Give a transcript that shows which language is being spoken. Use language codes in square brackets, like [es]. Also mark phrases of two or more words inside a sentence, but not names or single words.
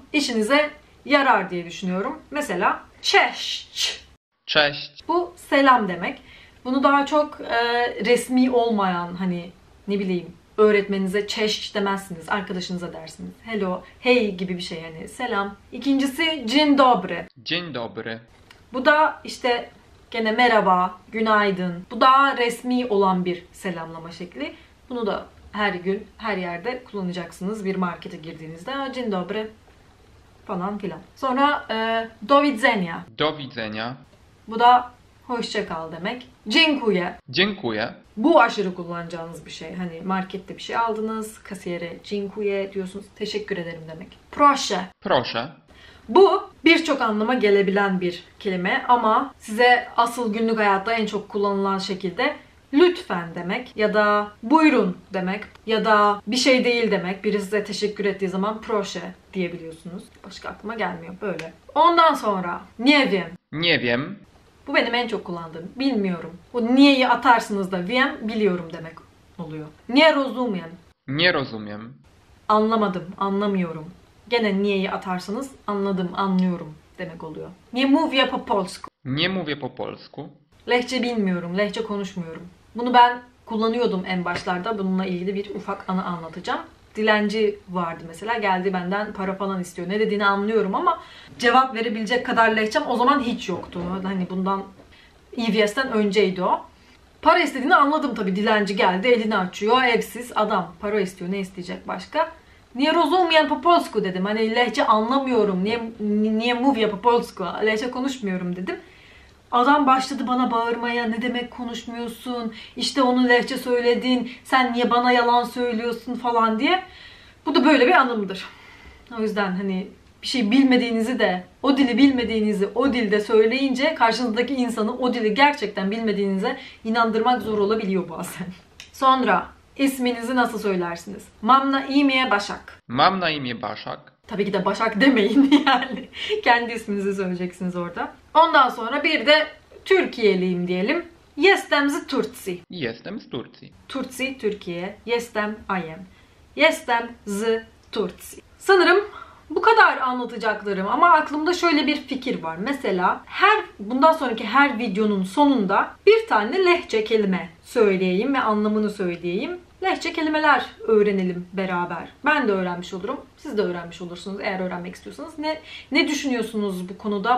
[tr] İşinize yarar diye düşünüyorum. Mesela cześć. Cześć. Bu selam demek. Bunu daha çok resmi olmayan, hani ne bileyim, öğretmeninize cześć demezsiniz. Arkadaşınıza dersiniz. [en] Hello, hey [tr] gibi bir şey, yani selam. İkincisi [pl] dzień dobry. Dzień dobry. [tr] Bu da işte gene merhaba, günaydın. Bu daha resmi olan bir selamlama şekli. Bunu da her gün, her yerde kullanacaksınız. Bir markete girdiğinizde [pl] dzień dobry [tr] falan filan. Sonra [pl] do widzenia. Do widzenia. [tr] Bu da hoşça kal demek. Dziękuję. Dziękuję. Bu aşırı kullanacağınız bir şey. Hani markette bir şey aldınız, kasiyere dziękuję diyorsunuz. Teşekkür ederim demek. Proszę. Proszę. Bu birçok anlama gelebilen bir kelime ama size asıl günlük hayatta en çok kullanılan şekilde lütfen demek ya da buyurun demek ya da bir şey değil demek. Biri size teşekkür ettiği zaman proszę diyebiliyorsunuz. Başka aklıma gelmiyor böyle. Ondan sonra [pl] nie wiem. Nie wiem. [tr] Bu benim en çok kullandığım. Bilmiyorum. Bu nie'yi atarsınız da wiem biliyorum demek oluyor. [pl] Nie rozumiem. Nie rozumiem. [tr] Anlamadım, anlamıyorum. Gene nie'yi atarsanız anladım, anlıyorum demek oluyor. [pl] Nie mówię po polsku. Nie mówię po polsku. [tr] Lehçe bilmiyorum, Lehçe konuşmuyorum. Bunu ben kullanıyordum en başlarda. Bununla ilgili bir ufak anı anlatacağım. Dilenci vardı mesela. Geldi benden para falan istiyor. Ne dediğini anlıyorum ama cevap verebilecek kadar Lehçem o zaman hiç yoktu. Hani bundan EVS'ten önceydi o. Para istediğini anladım tabii. Dilenci geldi, elini açıyor. Evsiz adam. Para istiyor. Ne isteyecek başka? [pl] Nie rozumiem po polsku dedim. [tr] Hani Lehçe anlamıyorum. [pl] Nie mówię po polsku. [tr] Lehçe konuşmuyorum dedim. Adam başladı bana bağırmaya, ne demek konuşmuyorsun, işte onu Lehçe söyledin, sen niye bana yalan söylüyorsun falan diye. Bu da böyle bir anımdır. O yüzden hani bir şey bilmediğinizi de, o dili bilmediğinizi o dilde söyleyince karşınızdaki insanı o dili gerçekten bilmediğinize inandırmak zor olabiliyor bazen. Sonra isminizi nasıl söylersiniz? [pl] Mam na imię Başak. Mam na imię Baszak. [tr] Tabii ki de Başak demeyin yani. Kendi isminizi söyleyeceksiniz orada. Ondan sonra bir de Türkiye'liyim diyelim. [pl] Jestem z Turcji. Jestem z Turcji. Turcji, Türkiye. Jestem, [en] I am. [pl] Jestem z Turcji. [tr] Sanırım bu kadar anlatacaklarım ama aklımda şöyle bir fikir var. Mesela bundan sonraki her videonun sonunda bir tane Lehçe kelime söyleyeyim ve anlamını söyleyeyim. Lehçe kelimeler öğrenelim beraber. Ben de öğrenmiş olurum. Siz de öğrenmiş olursunuz eğer öğrenmek istiyorsanız. Ne düşünüyorsunuz bu konuda?